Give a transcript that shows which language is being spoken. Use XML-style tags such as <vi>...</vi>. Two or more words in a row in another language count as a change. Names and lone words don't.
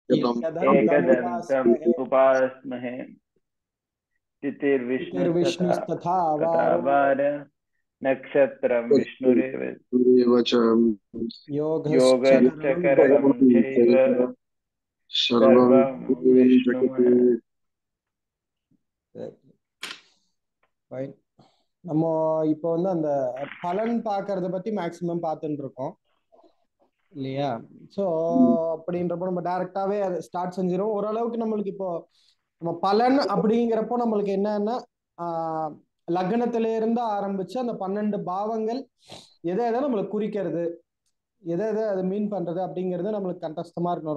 <sa>एकदन्तम् उपास्महे तिथिर्विष्णुस्तथा तथा वार नक्षत्रं विष्णुरेव योगश्च करणं चैव सर्वं विष्णुमय.</sa> <ta>நம்ம இப்போ வந்து அந்த பலன் பார்க்கறத பத்தி மேக்சிமம் பார்த்துட்டு இருக்கோம் இல்லையா? ஸோ அப்படின்றப்போ நம்ம டைரக்டாவே அதை ஸ்டார்ட் செஞ்சிடும். ஓரளவுக்கு நம்மளுக்கு இப்போ நம்ம பலன் அப்படிங்கிறப்போ நம்மளுக்கு என்னன்னா லக்னத்தில இருந்து ஆரம்பிச்சு அந்த 12 பாவங்கள் எதை எதை நம்மளுக்கு குறிக்கிறது, எதை எதை அது மீன் பண்றது அப்படிங்கிறது நம்மளுக்கு கண்டஸ்டமா இருக்கணும்.</ta>